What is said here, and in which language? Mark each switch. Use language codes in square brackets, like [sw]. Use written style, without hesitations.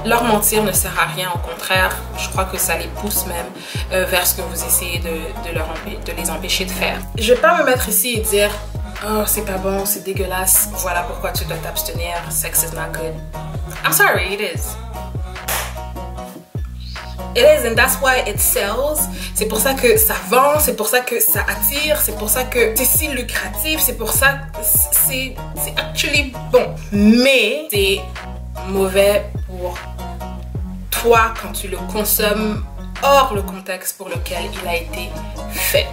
[fr] Leur mentir ne sert à rien, au contraire, je crois que ça les pousse même vers ce que vous essayez de les empêcher de faire. Je vais pas me mettre ici et dire oh c'est pas bon, c'est dégueulasse, voilà pourquoi tu dois t'abstenir, [en] sex is not good. I'm sorry, it is. It is, and that's why it sells. [fr] C'est pour ça que ça vend, c'est pour ça que ça attire, c'est pour ça que c'est si lucratif, c'est pour ça que c'est actually bon. Mais c'est mauvais pour toi quand tu le consommes hors le contexte pour lequel il a été fait.